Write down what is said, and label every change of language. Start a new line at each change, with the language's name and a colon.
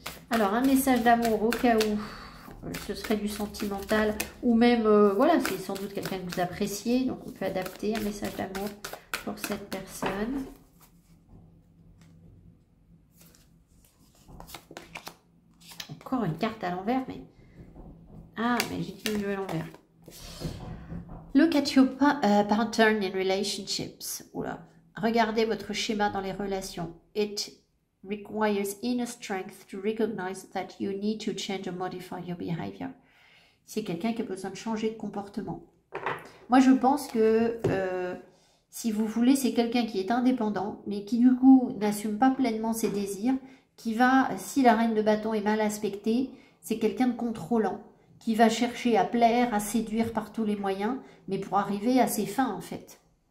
French: Alors, un message d'amour au cas où ce serait du sentimental ou même, voilà, c'est sans doute quelqu'un que vous appréciez, donc on peut adapter un message d'amour pour cette personne. Encore une carte à l'envers, mais... Ah, mais j'ai dit à l'envers.
English: Look at your pattern in relationships. Oula.
French: Regardez votre schéma dans les relations.
English: It requires inner strength to recognize that you need to change or modify your behavior.
French: C'est quelqu'un qui a besoin de changer de comportement. Moi, je pense que si vous voulez, c'est quelqu'un qui est indépendant, mais qui du coup n'assume pas pleinement ses désirs, qui va, si la reine de bâton est mal aspectée, c'est quelqu'un de contrôlant, qui va chercher à plaire, à séduire par tous les moyens, mais pour arriver à ses fins en fait.